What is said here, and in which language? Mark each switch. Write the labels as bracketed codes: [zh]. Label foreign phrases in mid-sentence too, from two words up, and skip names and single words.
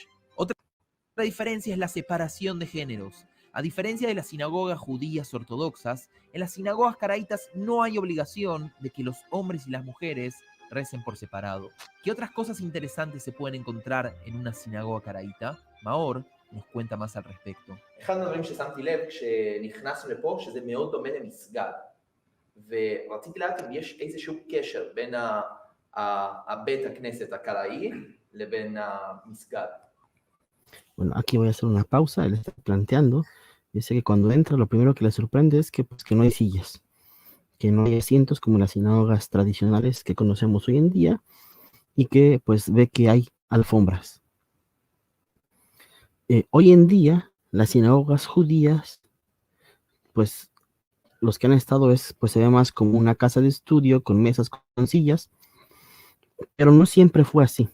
[es] Otra diferencia es la separación de géneros. A diferencia de las sinagogas judías ortodoxas, en las sinagogas caraítas no hay obligación de que los hombres y las mujeres recen por separado. ¿Qué otras cosas interesantes se pueden encontrar en una sinagoga caraíta? Maor nos cuenta más al respecto. [he] אחד הדברים ששמתי לב כשנכנסנו לפה, שזה מאוד דומה למסגד. ורציתי לדעת אם יש איזשהו קשר בין הבית הכנסת הקראי לבין המסגד. [es] Bueno, aquí voy a hacer una pausa. Él está planteando, dice que cuando entra lo primero que le sorprende es que, pues, que no hay sillas, que no hay asientos como las sinagogas tradicionales que conocemos hoy en día, y que pues ve que hay alfombras. Hoy en día las sinagogas judías, pues los que han estado pues se ve más como una casa de estudio con mesas con sillas, pero no siempre fue así.